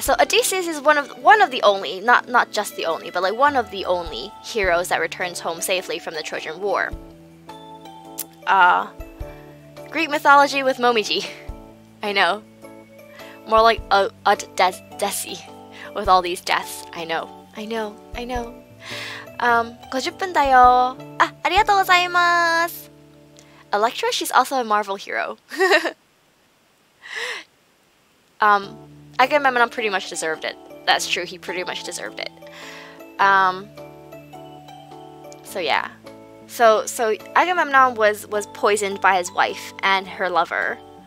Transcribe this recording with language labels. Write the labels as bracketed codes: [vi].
[en] So Odysseus is one of the only, not just the only, but like one of the only heroes that returns home safely from the Trojan War. Greek mythology with Momiji. I know. More like Odyssey with all these deaths. I know. [ja] 50分だよ. Ah, ありがとうございます. [en] Electra, she's also a Marvel hero. Agamemnon pretty much deserved it. That's true, he pretty much deserved it. So yeah. So Agamemnon was poisoned by his wife and her lover.